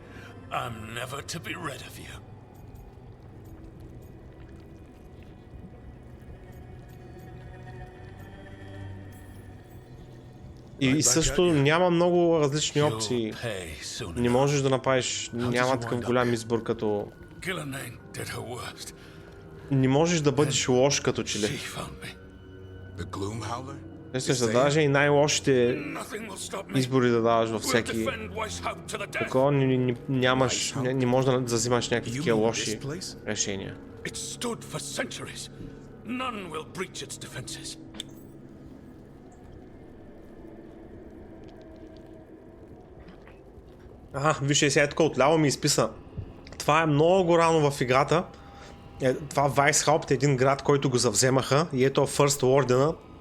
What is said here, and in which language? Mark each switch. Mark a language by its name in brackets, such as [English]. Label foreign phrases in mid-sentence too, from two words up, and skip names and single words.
[Bulgarian] И също няма много различни опции. Не можеш да направиш, няма такъв голям избор като [English] Gillenane did her worst. [Bulgarian] Не можеш да бъдеш лош като че ли. [English] The Gloomhowler? [Bulgarian] Мисля, да даже и най-лошите избори да даваш във всеки. Такова нямаш, не можеш да взимаш някакви такива лоши решения. [English] It stood for centuries. None will breach its defenses. [Bulgarian] Виж, сега тук отляво ми изписа. Това е много рано в играта. Това Veilguard е един град, който го завземаха и ето First Warden-а.